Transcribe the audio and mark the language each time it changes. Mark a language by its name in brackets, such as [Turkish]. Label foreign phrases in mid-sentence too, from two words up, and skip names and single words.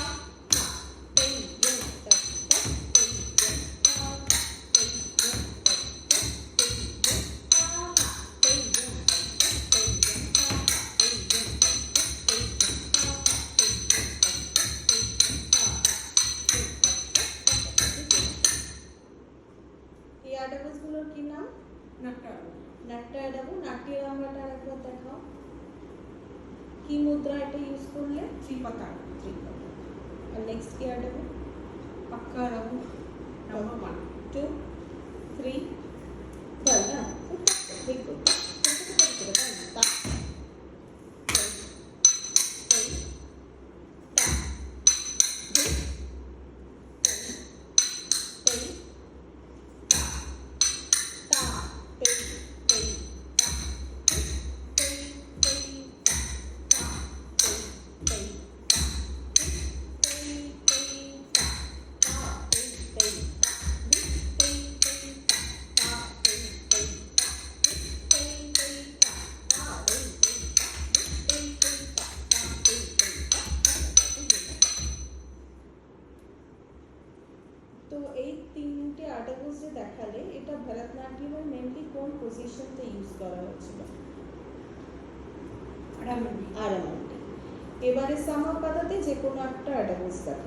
[Bangla] ha tei Yo tak tak tei Yo ta ha tei Yo tak tak tei Yo ta ha tei Yo tak tak tei Yo ta ha tei Yo tak tak tei Yo ta ha tei Yo tak tak tei Yo ta ha tei এই আর্টামিসগুলোর কি নাম? নাট্টা আরাবু নাট্টা আরাবু। নাট্য আরাবুটা আরেকবার দেখাও। কি মুদ্রা এটা ইউজ করলে? ত্রিপাতা আর নেক্সট কি আরাবু? পাক্কা আরাবু নাম্বার 1 2 3 Thalam kutak tiku tak tei tei ta tei tei ta ta tei tei ta tei tei ta ta tei tei ta tei tei ta ta tei tei ta tei tei ta ta tei tei ta tei tei ta ta tei tei ta tei tei ta ta tei tei ta। তো এই তিনটে আর্টামিস যে দেখালে এটা ভরতনাট্যমের মেনলি কোন পজিশনতে ইউজ করা হয়েছিল? আরাবি আরামান্ডি। এবারে সামাপাদাতে যে কোনো একটা আর্টামিস দেখাও।